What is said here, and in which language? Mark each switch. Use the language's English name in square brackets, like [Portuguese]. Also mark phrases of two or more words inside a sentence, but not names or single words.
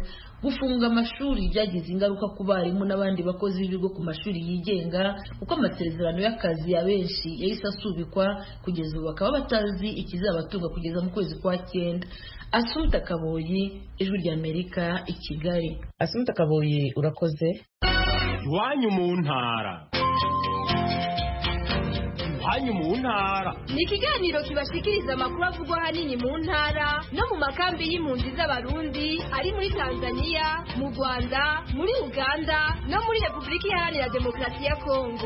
[Kinyarwanda] Gufunga amashuri byagize ingaruka ku barimu n'abandi bakozi b'ibigo ku mashuri yigenga, kuko amasezerano y'akazi ya benshi yahise asubikwa, kugeza ubu bakaba batazi ikizabatunga kugeza mu kwezi kwa 9. Asumta Kaboyi, Ijwi ry'Amerika, i Kigali. Asumta Kaboyi, urakoze. [Rundi] Iwanyu mu ntara. Iwanyu mu ntara ni ikiganiro kibashikiriza amakuru avugwa ahanini mu ntara no mu makambi y'impunzi z'abarundi ari muri Tanzania, mu Rwanda, muri Uganda no muri Repubulika Iharanira Demokarasi ya Kongo.